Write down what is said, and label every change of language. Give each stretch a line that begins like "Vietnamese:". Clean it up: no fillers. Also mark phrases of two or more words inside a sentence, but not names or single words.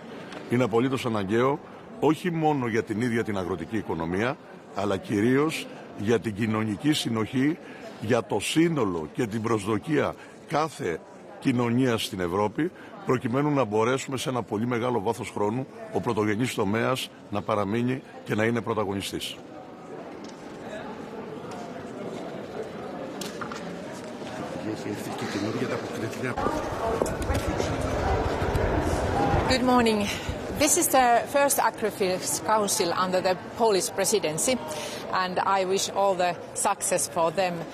Greek: Είναι απολύτως αναγκαίο όχι μόνο για την ίδια την αγροτική οικονομία, αλλά κυρίως για την κοινωνική συνοχή, για το σύνολο και την προσδοκία κάθε κοινωνίας στην Ευρώπη, προκειμένου να μπορέσουμε σε ένα πολύ μεγάλο βάθος χρόνου ο πρωτογενής τομέας να παραμείνει και να είναι πρωταγωνιστής.
English: Good morning. This is the first Agri-Fish Council under the Polish presidency, and I wish all the success for them.